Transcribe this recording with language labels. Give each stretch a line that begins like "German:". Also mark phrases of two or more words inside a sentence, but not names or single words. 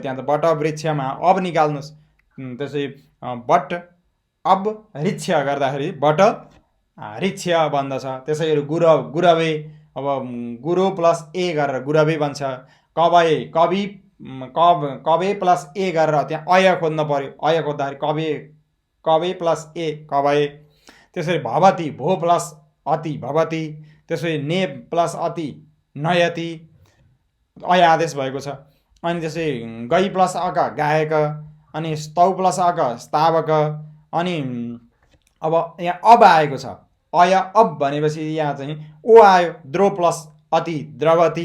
Nepali: त्यहाँ त बट वृक्षमा अब निकाल्नुहोस्। त्यसै बट अब वृक्ष गर्दाखेरि बट वृक्ष बन्दछ। त्यसै गरी गुरवे, अब गुरु प्लस ए गरेर गुरवे बन्छ। कबे प्लस ए गरेर त्यहाँ अय खोज्नु पऱ्यो। अय खोज्दाखेरि कबे प्लस ए कबे। त्यसरी भवती, भो प्लस अति भवती। त्यसरी ने प्लस अति नयति, अय आदेश भएको छ। अनि त्यसै गई प्लस अक गायक, अनि स्तौ प्लस अक स्तावक। अनि अब यहाँ अब आएको छ, अय अब भनेपछि यहाँ चाहिँ ओ आयो, द्रो प्लस अति द्रवती।